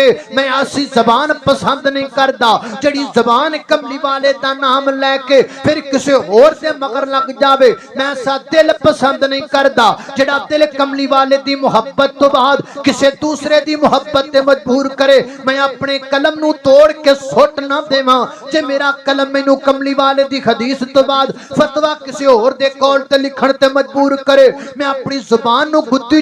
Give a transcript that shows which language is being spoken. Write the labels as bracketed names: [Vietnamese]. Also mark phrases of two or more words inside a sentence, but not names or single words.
[Punjabi] ਮੈਂ ਐਸੀ ਜ਼ਬਾਨ ਪਸੰਦ ਨਹੀਂ ਕਰਦਾ ਜਿਹੜੀ ਜ਼ਬਾਨ ਕਮਲੀ ਵਾਲੇ ਦਾ ਨਾਮ ਲੈਕੇ ਫਿਰ ਕਿਸੀ ਹੋਰ ਤੇ ਮਗਰ ਲੱਗ ਜਾਵੇ। ਮੈਂ ਐਸਾ ਦਿਲ ਪਸੰਦ ਨਹੀਂ ਕਰਦਾ ਜਿਹੜਾ ਦਿਲ ਕਮਲੀ ਵਾਲੇ ਦੀ ਮੁਹੱਬਤ ਤੋਂ ਬਾਦ ਕਿਸੀ ਦੂਸਰੇ ਦੀ ਮੁਹੱਬਤ ਤੇ ਮਜਬੂਰ ਕਰੇ। ਮੈਂ ਅਪਣੇ ਕਲਮ ਨੂੰ ਤੋੜ ਕੇ ਸੁੱਟ ਨਾ ਦੇਵਾਂ। ਜੇ ਮੇਰਾ ਕਲਮ ਮੈਨੂੰ ਕਮਲੀ ਵਾਲੇ ਦੀ ਹਦੀਸ ਤੋਂ ਬਾਦ مرتبہ کسی اور دے کول تے لکھن تے مجبور کرے میں اپنی زبان نو گدی